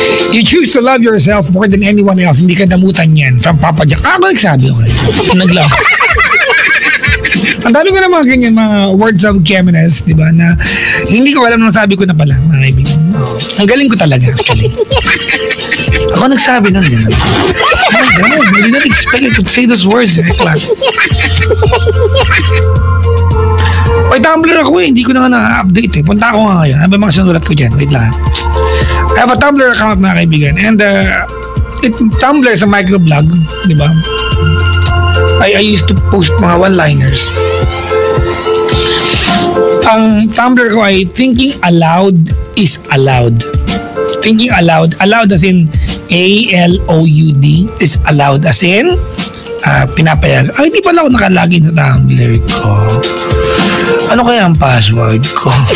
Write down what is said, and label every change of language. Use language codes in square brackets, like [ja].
[en] You choose to love yourself more than anyone else. [tl] Hindi ka damutan yan. From Papa Jack. Ako nagsabi, okay? Nag-love. Ang dami ko na mga ganyan, mga words of Kemenes, di ba, na hindi ko alam nung sabi ko na pala, mga kaibigan. Ang galing ko talaga, actually. Ako nagsabi nun, gano'n. [en] Oh my God, I did not expect you to say those words. Class. [tl] Oy, Tumblr ako eh. Hindi ko na nga na-update eh. Punta ako nga ngayon. Ano ba mga sinulat ko dyan? Wait lang. [en] I have a Tumblr account, [tl] mga kaibigan. [en] And Tumblr is a microblog, [tl] di ba? [en] I used to post [tl] mga [en] one-liners. [tl] Ang Tumblr ko ay [en] thinking aloud is allowed. Thinking aloud. Allowed as in A-L-O-U-D is allowed as in [tl] pinapayag. Ay, hindi pala ako nakalagin sa Tumblr ko. Ano kaya ang password ko?